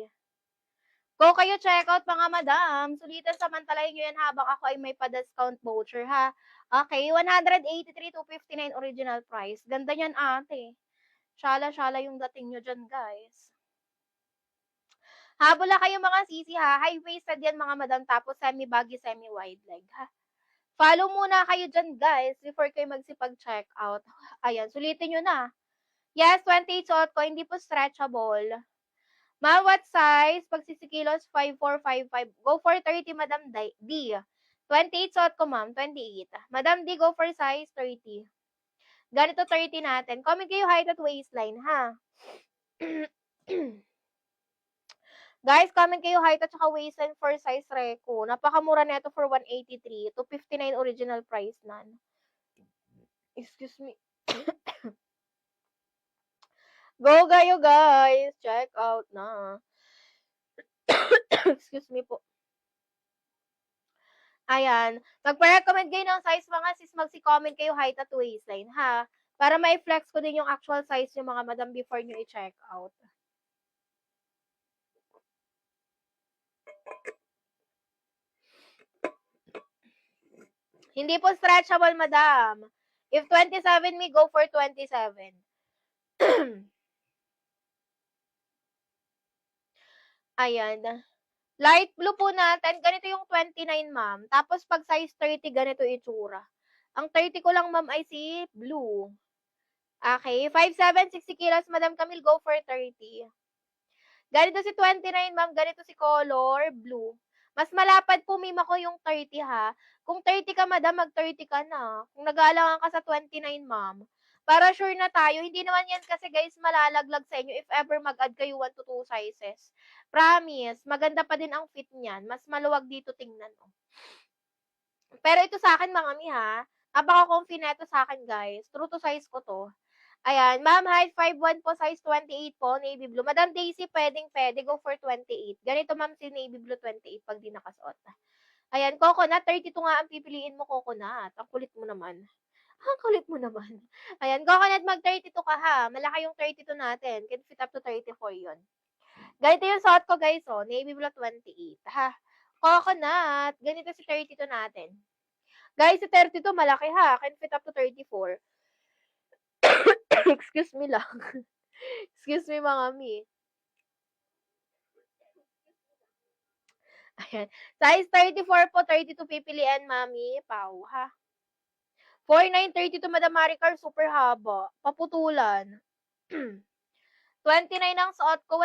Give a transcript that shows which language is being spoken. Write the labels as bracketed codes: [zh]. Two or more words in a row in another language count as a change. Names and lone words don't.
[tl] Go kayo [en] check out, [tl] mga madam. Sulitan samantalahin nyo yan habang ako ay may pa-discount voucher, ha? [en] Okay, 183, 259 original price. [tl] Ganda niyan, ate. Shala-shala yung dating nyo dyan, guys. Habol na kayo, mga sisi, ha? High-waisted yan, mga madam. Tapos semi-baggy, semi-wide leg, ha? Follow muna kayo dyan, guys, before kayo magsipag-check out. Ayan, sulitin nyo na. Yes, 28 suot ko. Hindi po stretchable. Ma'am, [en] what size? [tl] Pag 60 kilos, 5455. [en] Go for 30, Madam D. [tl] 28 suot ko, ma'am. 28. [en] Madam D, go for size 30. [tl] Ganito 30 natin. Comment kayo height at waistline, ha? Guys, comment kayo height at saka waistline [en] for size reco. [tl] Napakamura nito for 183. 259 [en] original price [tl] nan. [en] Excuse me. [tl] Go kayo, guys. Check out na. [en] Excuse me [tl] po. Ayan. Magpa-recommend kayo ng size mga sis, magsi-comment kayo height at waistline, ha? Para ma-flex ko din yung [en] actual size [tl] yung mga madam before nyo i-check out. Hindi po stretchable, madam. [en] If 27 me, go for 27. [tl] Ayan. [en] Light blue [tl] po natin, ganito yung 29, ma'am. Tapos pag size 30, ganito itsura. Ang 30 ko lang, ma'am, ay si blue. [en] Okay, 5'7", 60 kilos, Madam Camille, go for 30. [tl] Ganito si 29, ma'am, ganito si [en] color blue. [tl] Mas malapad po mima ko yung 30, ha. Kung 30 ka, madam, mag-30 ka na. Kung nag-aalangan ka sa 29, ma'am. Para sure na tayo, hindi naman yan kasi guys malalaglag sa inyo [en] if ever [tl] mag-add kayo [en] 1 to 2 sizes. [tl] Promise, maganda pa din ang fit niyan. Mas maluwag dito tingnan. Oh. Pero ito sa akin, mga mi, ha. Napaka-comfy neto sa akin, guys. [en] True to size [tl] ko to. Ayan, ma'am, height 5'1" po, size 28 po, [en] navy blue. [tl] Madam Daisy, pwede, [en] go for 28. [tl] Ganito, ma'am, si [en] navy blue [tl] 28 pag di nakasuot. Ayan, coconut, 32 nga ang pipiliin mo, coconut. Ang kulit mo naman. Ang kulit mo naman. Ayan, coconut, mag-32 ka, ha. Malaki yung 32 natin. [en] Can fit up to 34 yun. [tl] Ganito yung suot ko, guys, oh. [en] Navy blue 28, ha. [tl] Coconut, ganito si 32 natin. Guys, si 32, malaki, ha. [en] Can fit up to 34. Excuse me lang. Excuse me, [tl] mga mi. Ayan. Size 34 po, 32 pipilian, mami. Pau, ha? 49, 32, Madam Maricar, super haba. Paputulan. 29 ang suot ko.